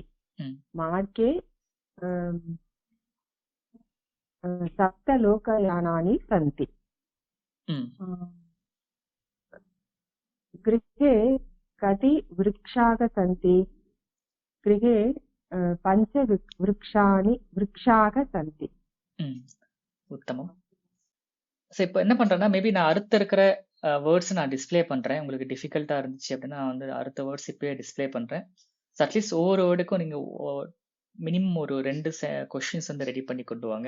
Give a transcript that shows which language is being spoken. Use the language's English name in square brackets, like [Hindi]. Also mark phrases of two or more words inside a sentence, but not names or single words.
[Sanskrit] मार्गे 7 लोकयानानि सन्ति. गृहे कति वृक्षाः सन्ति? गृहे 5 वृक्षाः सन्ति. [Tamil] உத்தமம். சோ இப்போ என்ன பண்றேன்னா, மேபி நான் அடுத்த இருக்கிற வேர்ட்ஸ் நான் டிஸ்ப்ளே பண்றேன். உங்களுக்கு டிஃபிகல்ட்டா இருந்துச்சு அப்படின்னா நான் வந்து அடுத்த வேர்ட்ஸ் இப்பயே டிஸ்ப்ளே பண்றேன். [English] so at least [Tamil] ஒவ்வொரு வேர்டுக்கும் நீங்க மினிமம் ஒரு 2 கொஸ்டின்ஸ் வந்து ரெடி பண்ணி கொண்டு வாங்க.